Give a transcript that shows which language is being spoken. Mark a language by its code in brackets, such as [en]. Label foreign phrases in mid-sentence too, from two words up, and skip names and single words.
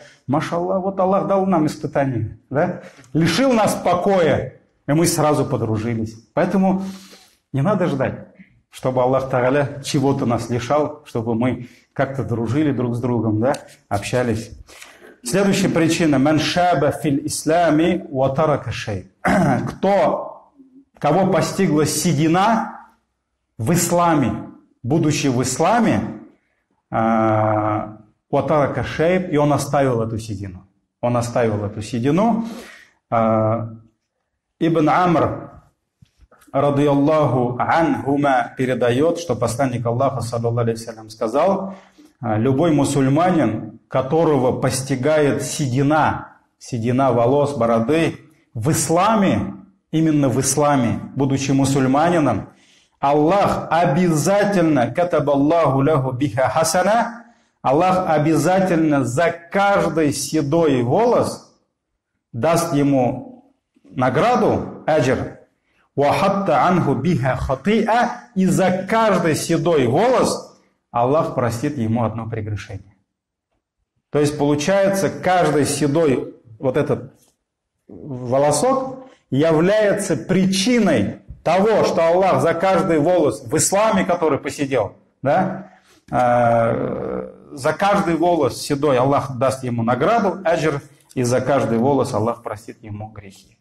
[ru] Машаллах, вот Аллах дал нам испытание, да. Лишил нас покоя, и мы сразу подружились. Поэтому не надо ждать, чтобы Аллах Тааля чего-то нас лишал, чтобы мы как-то дружили друг с другом, да, общались. Следующая причина. [ar] «من شاب في الإسلام وترك شيء». [ru] Кого постигла седина в исламе, будучи в исламе, [ar] وترك شيء, [ru] и он оставил эту седину. Ибн Амр, [ar] رضي الله عنهما, [ru] передает, что посланник Аллаха, [ar] صلى الله عليه وسلم, [ru] сказал: любой мусульманин, которого постигает седина волос, бороды, в исламе, именно в исламе, будучи мусульманином, Аллах обязательно, [ar] كتب الله له بها حسنة, [ru] Аллах обязательно за каждый седой волос даст ему награду, аджр, [ar] وحط عنه بها خطيئة, [ru] и за каждый седой волос Аллах простит ему одно прегрешение. То есть получается, каждый седой вот этот волосок является причиной того, что Аллах за каждый волос в исламе, который посидел, да, за каждый волос седой Аллах даст ему награду, аджр, и за каждый волос Аллах простит ему грехи.